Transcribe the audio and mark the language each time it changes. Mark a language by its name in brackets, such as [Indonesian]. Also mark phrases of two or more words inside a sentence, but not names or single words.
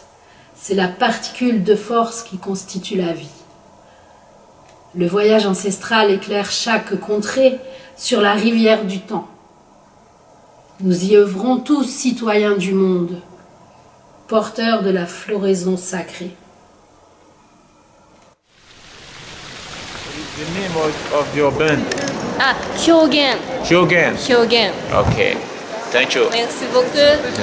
[French] C'est la particule de force qui constitue la vie. Le voyage ancestral éclaire chaque contrée sur la rivière du temps. Nous y œuvrons tous citoyens du monde, porteurs de la floraison sacrée. [English] The name of your band? Ah, Hyogen. Hyogen. Hyogen. Okay. Thank you. [French] Merci beaucoup.